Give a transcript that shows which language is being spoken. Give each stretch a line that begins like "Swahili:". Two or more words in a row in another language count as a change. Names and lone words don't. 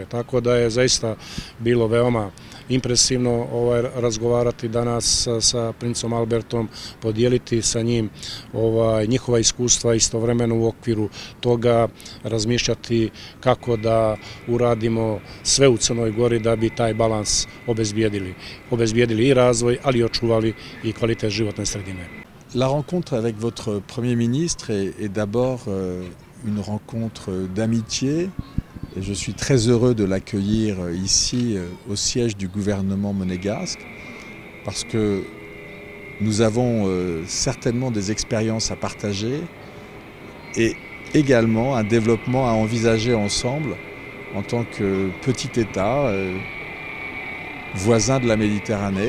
Serbian: Tako da je zaista bilo veoma impresivno razgovarati danas sa princom Albertom, podijeliti sa njim njihova iskustva, istovremeno u okviru toga razmišljati kako da uradimo sve u Crnoj Gori da bi taj balans obezbijedili i razvoj, ali i očuvali i kvalitet životne sredine.
French: La rencontre avec votre Premier ministre est d'abord une rencontre d'amitié. Et je suis très heureux de l'accueillir ici au siège du gouvernement monégasque parce que nous avons certainement des expériences à partager et également un développement à envisager ensemble en tant que petit État voisin de la Méditerranée.